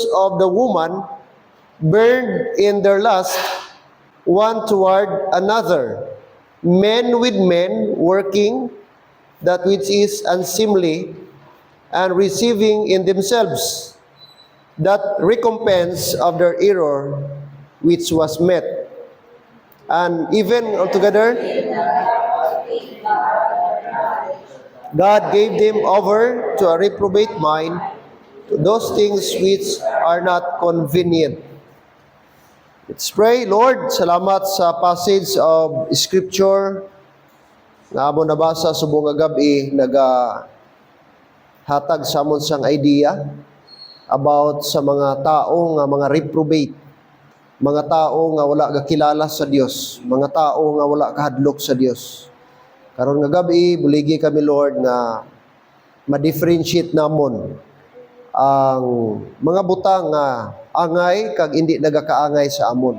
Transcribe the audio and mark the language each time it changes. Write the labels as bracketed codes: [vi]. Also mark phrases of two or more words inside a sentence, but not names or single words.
[en] of the woman, burned in their lust one toward another, men with men, working that which is unseemly, and receiving in themselves that recompense of their error which was met. And even altogether, God gave them over to a reprobate mind, to those things which are not convenient. Let's pray. [hil] Lord, salamat sa [en] passage of Scripture [hil] nga amo nabasa subong nga gabi, hatag sa amon sang idea about sa mga tao nga mga reprobate, mga tao nga wala kakilala sa Dios, mga tao nga wala kahadlok sa Dios. Karon nga gabi, buligi kami Lord nga ma-differentiate namon ang mga butang nga angay kag hindi nagakaangay sa amon.